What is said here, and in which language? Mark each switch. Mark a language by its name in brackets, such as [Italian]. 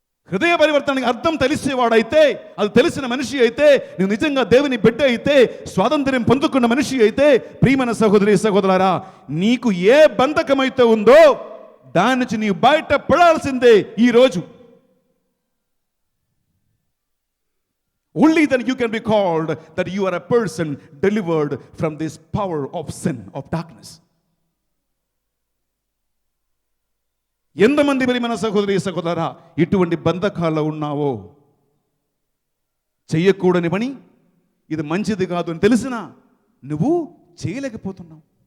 [Telugu] హృదయ పరివర్తనకి అర్థం తెలిసేవాడైతే, అది తెలిసిన మనిషి అయితే, నువ్వు నిజంగా దేవుని బిడ్డ అయితే, స్వాతంత్ర్యం పొందుకున్న మనిషి అయితే, ప్రియమైన సహోదరి సహోదరులారా, నీకు ఏ బంధకమైతే ఉందో దాని నుంచి నీవు బయట పడాల్సిందే ఈరోజు. [English] Only then you can be called that you are a person delivered from this power of sin, of darkness. [Telugu] ఎంతమంది మరి మన సహోదరి సహోదరా ఇటువంటి బంధకాల్లో ఉన్నావో, చెయ్యకూడని పని, ఇది మంచిది కాదు అని తెలిసినా నువ్వు చేయలేకపోతున్నావు.